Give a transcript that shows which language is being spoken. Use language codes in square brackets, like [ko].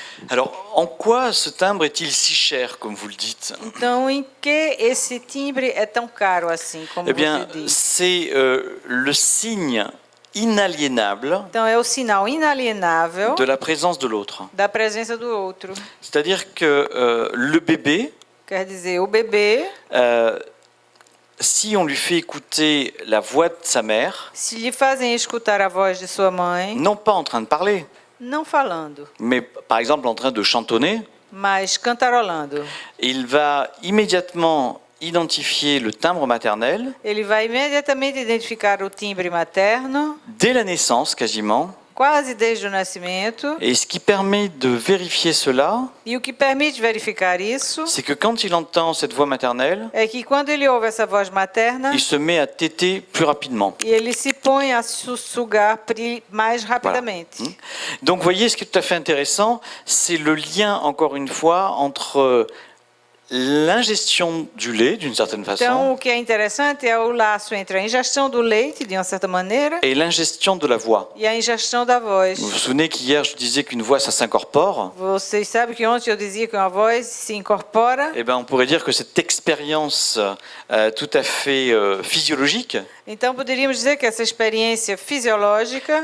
[fr] Alors, en quoi ce timbre est-il si cher, comme vous le dites? [pt] Então, em que esse timbre é tão caro assim, como [fr] Eh bien, [pt] você diz? [fr] c'est le signe inaliénable [pt] Então, é o sinal inalienável [fr] de la présence de l'autre. [pt] da presença do outro. [fr] C'est-à-dire que le bébé, [pt] Quer dizer, o bebê, [fr] si on lui fait écouter la voix de sa mère, [pt] se lhe fazem escutar a voz de sua mãe, [fr] non pas en train de parler, [pt] não falando, [fr] mais par exemple en train de chantonner, [pt] mas cantarolando, [fr] il va immédiatement identifier le timbre maternel, [pt] ele vai imediatamente identificar o timbre materno, [fr] dès la naissance quasiment, [pt] quase desde o nascimento. [fr] et ce qui permet de vérifier cela, [pt] E o que permite verificar isso [fr] c'est que quand il entend cette voix maternelle, [pt] é que quando ele ouve essa voz materna, [fr] il se met à téter plus rapidement. [pt] e ele se põe a sussurrar mais rapidamente. [fr] Donc vous voyez, ce qui est tout à fait intéressant, c'est le lien, encore une fois, entre l'ingestion du lait, d'une certaine façon, [pt] Então, o que é interessante é o laço entre a ingestão do leite, de uma certa maneira, [fr] et l'ingestion de la voix. [pt] e a ingestão da voz. [fr] Vous vous souvenez qu'hier, je disais qu'une voix, ça s'incorpore? [pt] Vocês sabem que ontem eu dizia que uma voz se incorpora. [fr] Eh ben, on pourrait dire que cette expérience tout à fait physiologique [pt] Então, poderíamos dizer que essa experiência fisiológica